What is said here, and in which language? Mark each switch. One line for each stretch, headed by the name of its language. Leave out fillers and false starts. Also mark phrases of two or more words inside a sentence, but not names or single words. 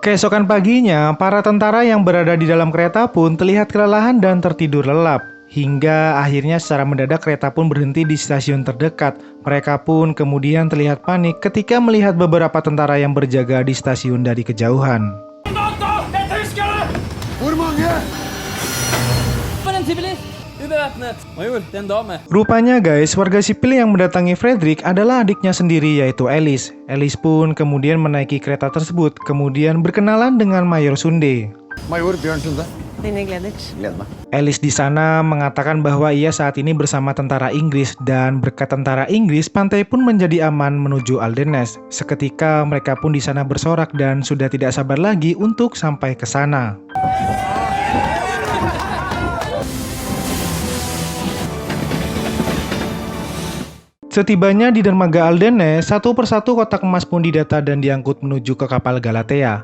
Indonesian: Keesokan paginya, para tentara yang berada di dalam kereta pun terlihat kelelahan dan tertidur lelap. Hingga akhirnya secara mendadak kereta pun berhenti di stasiun terdekat. Mereka pun kemudian terlihat panik ketika melihat beberapa tentara yang berjaga di stasiun dari kejauhan.
Norwegian: En civilist! Ubevæpnet! Major, det er en dame.
Indonesian: Rupanya guys, warga sipil yang mendatangi Fredrik adalah adiknya sendiri yaitu Alice. Alice pun kemudian menaiki kereta tersebut, kemudian berkenalan dengan Mayor Sunde.
Norwegian: Major Bjørn Sunde. Dine Gleditsch. Gleder meg.
Indonesian: Alice di sana mengatakan bahwa ia saat ini bersama tentara Inggris dan berkat tentara Inggris, pantai pun menjadi aman menuju Aldernes. Seketika mereka pun di sana bersorak dan sudah tidak sabar lagi untuk sampai ke sana. Setibanya di dermaga Aldernes, satu persatu kotak emas pun didata dan diangkut menuju ke kapal Galatea.